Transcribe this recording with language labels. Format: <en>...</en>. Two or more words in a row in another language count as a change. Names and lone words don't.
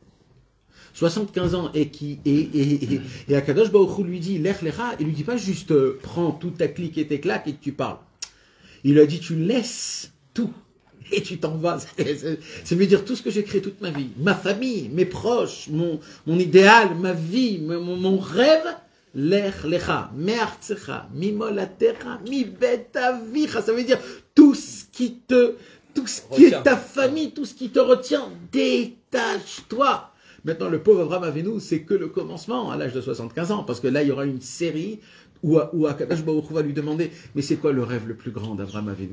<fr>75 ans, et Akadosh Baruch Hu lui dit,</fr> <he>לך לך,</he> <fr>il lui dit pas juste, prends toute ta clique et tes claques et que tu parles. Il lui a dit, tu laisses tout. Et tu t'en vas. Ça veut dire tout ce que j'ai créé toute ma vie. Ma famille, mes proches, mon idéal, ma vie, mon rêve.</fr> <he>לך לך, מארצך, ממולדתך, מבית אביך.</he> <fr>Ça veut dire tout ce qui est ta famille, tout ce qui te retient, détache-toi. Maintenant, le pauvre Abraham Avinu, c'est que le commencement à l'âge de 75 ans. Parce que là, il y aura une série où Akadosh Baruch Hu va lui demander, mais c'est quoi le rêve le plus grand d'Abraham Avinu?</fr>